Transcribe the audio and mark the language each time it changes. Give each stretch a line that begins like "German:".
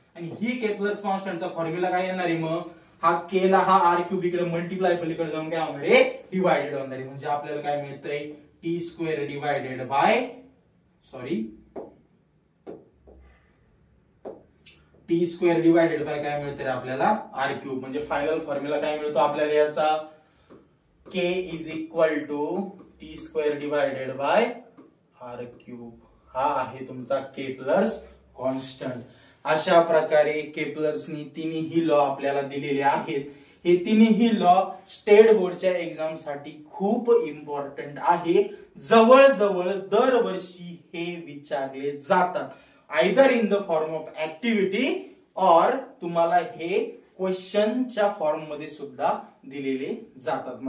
Marathi: आणि ही के plus कॉन्स्टंटचा formula काय येणार आहे? मग हा के ला हा आर क्यूब इकडे मल्टिप्लाय पलीकडे जाऊन काय होणार आहे? डिवायडेड होणार आहे. म्हणजे आपल्याला काय मिळतंय? T square divided by T square divided by काय मिळतं रे आपल्याला? R cube. म्हणजे फायनल फॉर्म्युला काय मिळतो आपल्याला याचा?
English: K is equal to T square divided by R cube.
Marathi: हा आहे तुमचा के प्लस कॉन्स्टंट. अशा प्रकारे केपलर्सनी तिन्ही लॉ आपल्याला दिलेले आहेत. हे तिन्ही लॉ स्टेट बोर्डच्या एक्झाम साठी खूप इम्पॉर्टंट आहे. जवळजवळ दरवर्षी हे विचारले जातात,
English: either in the form of activity
Marathi: और तुम्हाला हे क्वेश्चनच्या फॉर्म मध्ये सुद्धा दिलेले जातात.